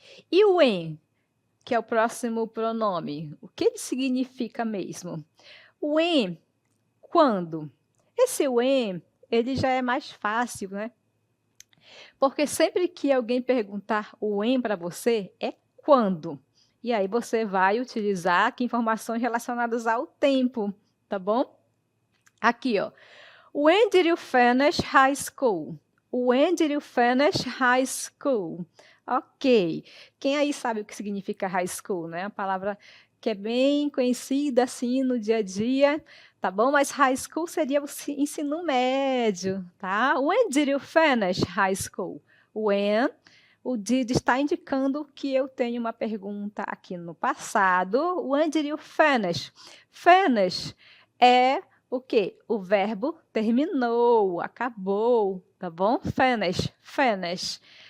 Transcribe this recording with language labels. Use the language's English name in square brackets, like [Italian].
[Portuguese] E o when, que é o próximo pronome, o que ele significa mesmo? When, quando? Esse when, ele já é mais fácil, né? Porque sempre que alguém perguntar o when para você, é quando. E aí você vai utilizar aqui informações relacionadas ao tempo, tá bom? Aqui, ó. [English] When did you finish high school? When did you finish high school? Ok. [Portuguese] Quem aí sabe o que significa high school, né? A palavra que é bem conhecida assim no dia a dia, tá bom? Mas high school seria o ensino médio, tá? [English] When did you finish high school? [Portuguese] When, o did está indicando que eu tenho uma pergunta aqui no passado. [English] When did you finish? [Portuguese] Finish é o quê? O verbo terminou, acabou, tá bom? [English] Finish, finish.